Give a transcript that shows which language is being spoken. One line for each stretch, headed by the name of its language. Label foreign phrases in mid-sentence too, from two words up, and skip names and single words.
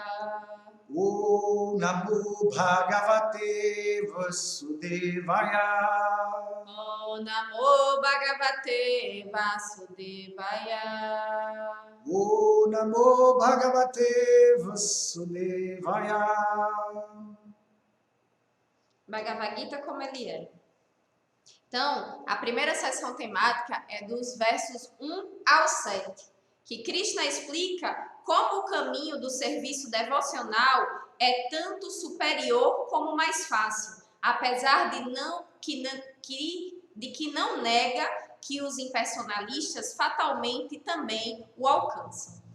Sanskrit: Om Namo Bhagavate Vasudevaya. Om Namo Bhagavate Vasudevaya. Om Namo Bhagavate Vasudevaya.
Portuguese: Bhagavad Gita como ele é. Então, a primeira seção temática é dos versos 1 ao 7, que Krishna explica como o caminho do serviço devocional é tanto superior como mais fácil, apesar de que não nega que os impersonalistas fatalmente também o alcançam.